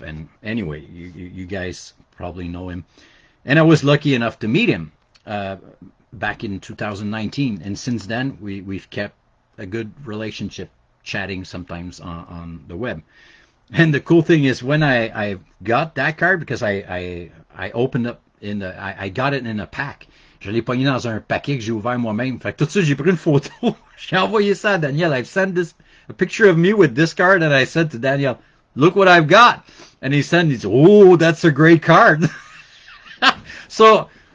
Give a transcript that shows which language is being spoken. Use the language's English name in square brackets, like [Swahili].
[English] And anyway, you guys probably know him. And I was lucky enough to meet him back in 2019, and since then we've kept a good relationship, chatting sometimes on the web. And the cool thing is when I got that card, because I opened up I got it in a pack. [French] Je l'ai pogné dans un paquet que j'ai ouvert moi-même. Fait que tout de suite j'ai pris une photo. J'ai envoyé ça à Daniel. [English] I've sent a picture of me with this card, and I said to Daniel, "Look what I've got." And he said, "Oh, that's a great card." So.